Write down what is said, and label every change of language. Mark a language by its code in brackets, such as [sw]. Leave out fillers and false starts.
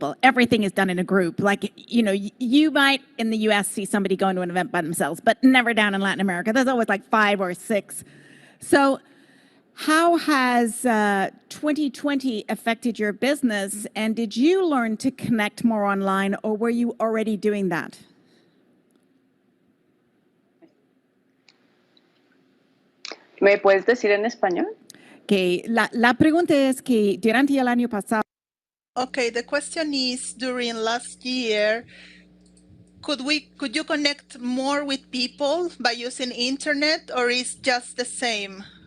[en] Everything is done in a group. Like, you might in the US see somebody going to an event by themselves, but never down in Latin America. There's always like 5 or 6. So how has 2020 affected your business, and did you learn to connect more online, or were you already doing that? [es] ¿Me puedes decir en español? Que la pregunta es que durante el año pasado. [en] Okay, the question is, during last year, could you connect more with people by using internet, or is just the same?